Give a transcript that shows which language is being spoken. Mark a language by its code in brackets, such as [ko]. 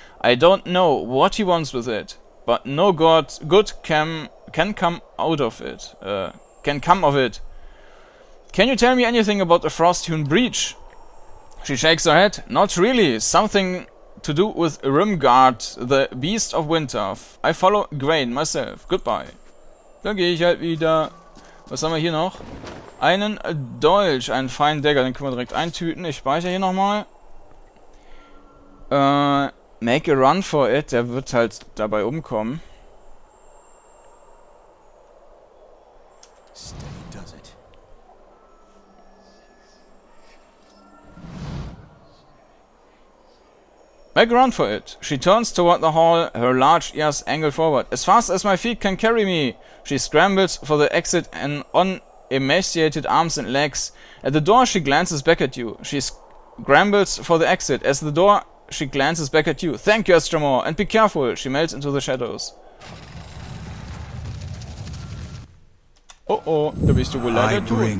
[en] I don't know what he wants with it. But no good can come out of it. Can come of it. Can you tell me anything about the Frosthewn breach? She shakes her head. Not really. Something to do with Rimgard, the beast of winter. I follow Grain myself. Goodbye. [de] Dann gehe ich halt wieder. Was haben wir hier noch? Einen Dolch, einen feinen Dagger. Den können wir direkt eintüten. Ich speichere hier nochmal. [en] Make a run for it, [de] der wird halt dabei umkommen. [en] Make a run for it. She turns toward the hall, her large ears angled forward. As fast as my feet can carry me. She scrambles for the exit and on emaciated arms and legs. At the door she glances back at you. She scrambles for the exit. As the door she glances back at you. Thank you, Estramor, and be careful. She melts into the shadows. [de] Oh oh, da bist du wohl leider tot.